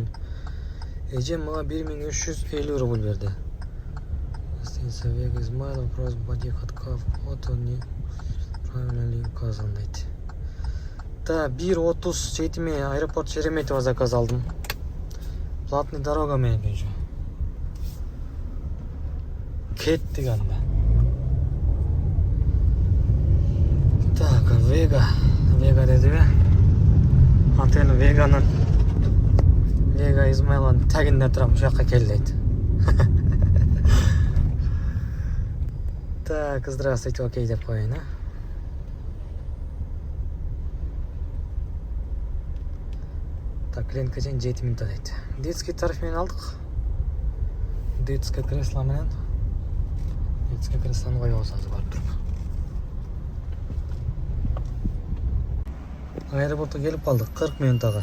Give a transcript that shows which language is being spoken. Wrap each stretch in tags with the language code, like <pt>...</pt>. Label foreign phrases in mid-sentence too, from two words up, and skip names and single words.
<ky>Эжем мага 1350 рубль берди.</ky> <ru>Гостиница Вега Измайлов, просьба подъехать к вот он не правильно ли указан дейт.</ru> <ky>Да, 1:30 жетиме аэропорт Шереметьево заказ алдым.</ky> <ru>Платный дорога</ru> <ky>менен уже. Кеттик анда. Так, Вега дедиме. Отель Веганын Вега Измайловдун тагында турам, ушул жакка кел дейт. Так, здравствуйте, окей деп коеюн, а. Так, клиентке чейин 7 минут дейт.</ky> <ru>Детский тариф</ru> <ky>менен алдык.</ky> <ru>Детское кресло менен.</ru> <ky>Детское креслону коебуз азыр барып туруп. Аэропортко келип калдык 40 минутага.</ky>